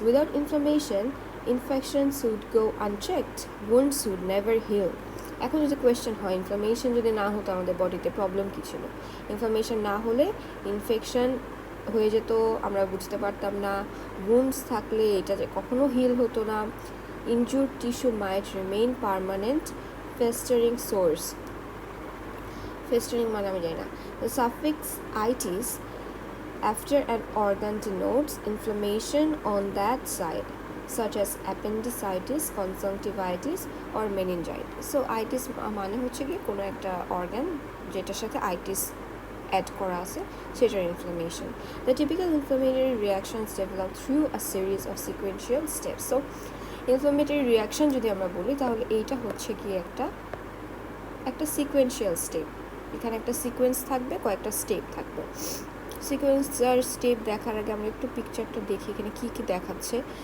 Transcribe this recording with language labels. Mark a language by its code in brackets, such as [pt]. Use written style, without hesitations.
[en] Without inflammation infections would go unchecked, wounds would never heal. [bn] এখন যদি question হয় inflammation যদি না হতো আমাদের বডিতে প্রবলেম কী ছিল? ইনফ্লামেশন না হলে ইনফেকশন হয়ে যেত, আমরা বুঝতে পারতাম না। wounds থাকলে এটা যে কখনো হিল হতো না। [en] injured tissue might remain permanent festering sores. [bn] Festering মানে আমি জানি না। [en] The suffix itis after an organ denotes inflammation on that side, such as appendicitis, conjunctivitis or meningitis. [bn] So itis মানে হচ্ছে কি কোনো একটা অর্গান যেটার সাথে আইটিস অ্যাড করা আছে সেটার inflammation. [en] The typical inflammatory reactions develop through a series of sequential steps. [bn] So inflammatory reaction যদি আমরা বলি তাহলে এইটা হচ্ছে কি একটা সিকোয়েন্সিয়াল স্টেপ। এখানে একটা সিকোয়েন্স থাকবে, কয়েকটা স্টেপ থাকবে। সিকোয়েন্স আর স্টেপ দেখার আগে আমরা একটু পিকচারটা দেখি এখানে কী কী দেখাচ্ছে।